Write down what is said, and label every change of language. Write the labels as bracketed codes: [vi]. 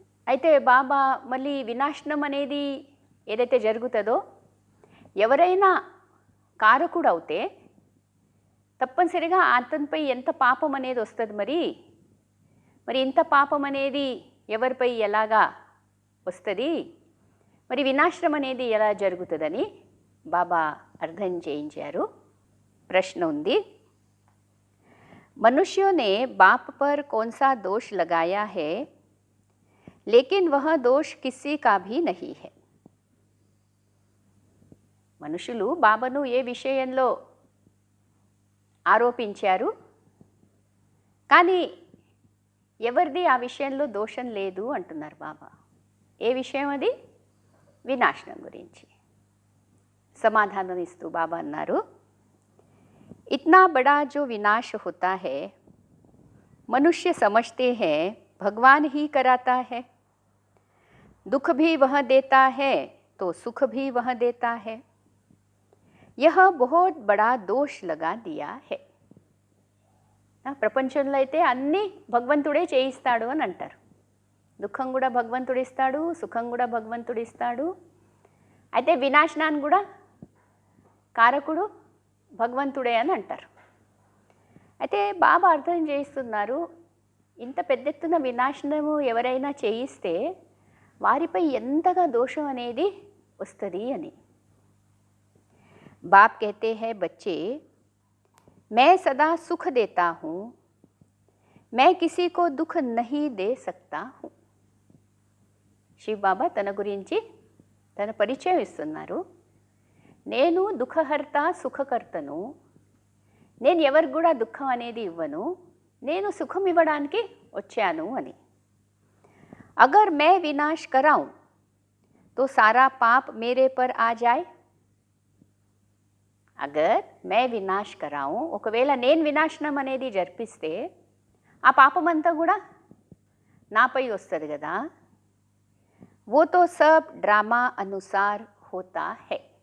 [te] అయితే బాబా మళ్ళీ వినాశనం అనేది ఏదైతే జరుగుతుందో, ఎవరైనా కారకుడు అవుతే తప్పనిసరిగా అతనిపై ఎంత పాపం అనేది వస్తుంది. మరి ఇంత పాపం అనేది ఎవరిపై ఎలాగా వస్తుంది, మరి వినాశనం అనేది ఎలా జరుగుతుందని బాబా అర్థం చేయించారు. ప్రశ్న ఉంది, [hi] मनुष्यों ने बाप पर कौन सा दोष लगाया है, लेकिन वह दोष किसी का भी नहीं है. [te] మనుషులు బాబాను ఏ విషయంలో ఆరోపించారు, కానీ ఎవరిది ఆ విషయంలో దోషం లేదు అంటున్నారు బాబా. ఏ విషయం అది? వినాశనం గురించి సమాధానం ఇస్తూ బాబా అన్నారు, [hi] इतना बड़ा जो विनाश होता है मनुष्य समझते हैं भगवान ही कराता है. दुख भी वह देता है तो सुख भी वह देता है. यह बहुत बड़ा दोष लगा दिया है. [te] ప్రపంచంలో అయితే అన్నీ భగవంతుడే చేయిస్తాడు అని అంటారు. దుఃఖం కూడా భగవంతుడు ఇస్తాడు, సుఖం కూడా భగవంతుడు ఇస్తాడు. అయితే వినాశనాన్ని కూడా కారకుడు భగవంతుడే అని అంటారు. అయితే బాబా అర్థం చేస్తున్నారు, ఇంత పెద్ద ఎత్తున వినాశనము ఎవరైనా చేయిస్తే వారిపై ఎంతగా దోషం అనేది వస్తుంది అని. [hi] बाप कहते हैं बच्चे मैं सदा सुख देता हूँ, मैं किसी को दुख नहीं दे सकता हूँ. [te] శివ్ బాబా తన గురించి తన పరిచయం ఇస్తున్నారు. నేను దుఃఖహర్త సుఖకర్తను, నేను ఎవరికి కూడా దుఃఖం అనేది ఇవ్వను, నేను సుఖం ఇవ్వడానికి వచ్చాను అని. [hi] అగర్ మే వినాశ్ कराऊं तो सारा पाप मेरे पर आ जाए. అగర్ మే వినాశ్ कराऊं, [te] ఒకవేళ నేను వినాశనం అనేది జరిపిస్తే ఆ పాపమంతా కూడా నాపై వస్తుంది కదా. [hi] वो तो सब ड्रामा अनुसार होता है.